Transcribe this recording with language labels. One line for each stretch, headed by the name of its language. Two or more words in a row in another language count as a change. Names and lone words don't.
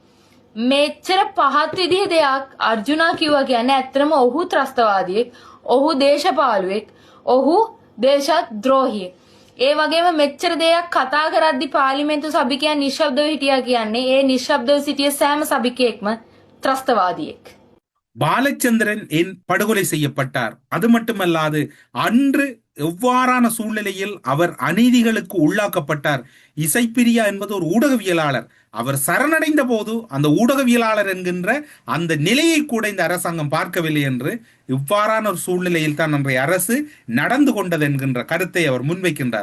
Sinhala: මෙච්චර පහත් විදිහේ දෙයක් අර්ජුනා කිව්වා කියන්නේ ඇත්තටම ඔහු ත්‍රස්තවාදියෙක්, ඔහු දේශපාලුවෙක්, ඔහු දේශද්‍රෝහියෙක්. ඒ වගේම මෙච්චර දෙයක් කතා කරද්දි පාර්ලිමේන්තු සභිකයන් නිශ්ශබ්දව හිටියා කියන්නේ ඒ නිශ්ශබ්දව සිටිය සෑම සභිකයෙක්ම ත්‍රස්තවාදියෙක්.
Tamil: பாலச்சந்திரன் ஏன் படுகொலை செய்யப்பட்டார்? அது மட்டுமல்லாது அன்று எவ்வாறான சூழ்நிலையில் அவர் அநீதிகளுக்கு உள்ளாக்கப்பட்டார்? இசைப்பிரியா என்பது ஒரு ஊடகவியலாளர். அவர் சரணடைந்த போது அந்த ஊடகவியலாளர் என்கின்ற அந்த நிலையை கூட இந்த அரசாங்கம் பார்க்கவில்லை என்று இவ்வாறான ஒரு சூழ்நிலையில் தான் அன்றைய அரசு நடந்து கொண்டது என்கின்ற கருத்தை அவர் முன்வைக்கின்றார்.